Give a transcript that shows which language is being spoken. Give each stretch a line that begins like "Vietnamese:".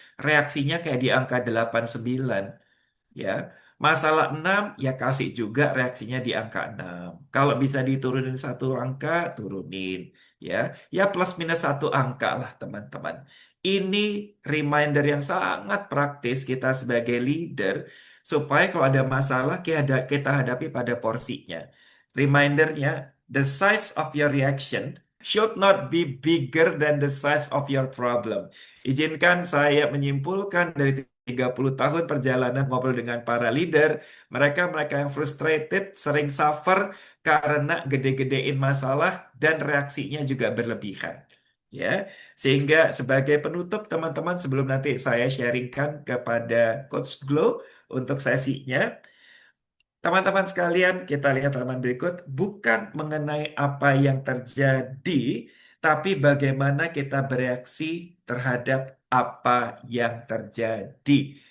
Indonesian: Reaksinya kayak di angka 8-9. Ya, masalah 6 ya kasih juga reaksinya di angka 6. Kalau bisa diturunin satu angka, turunin. Ya, ya plus minus satu angka lah teman-teman. Ini reminder yang sangat praktis kita sebagai leader supaya kalau ada masalah kita hadapi pada porsinya.
English: Remindernya, the size of your reaction should not be bigger than the size of your problem.
Indonesian: Izinkan saya menyimpulkan dari 30 tahun perjalanan ngobrol dengan para leader, mereka-mereka yang frustrated, sering suffer karena gede-gedein masalah dan reaksinya juga berlebihan. Ya, sehingga sebagai penutup teman-teman sebelum nanti saya sharingkan kepada Coach Glow untuk sesinya, teman-teman sekalian, kita lihat halaman berikut, bukan mengenai apa yang terjadi, tapi bagaimana kita bereaksi terhadap apa yang terjadi.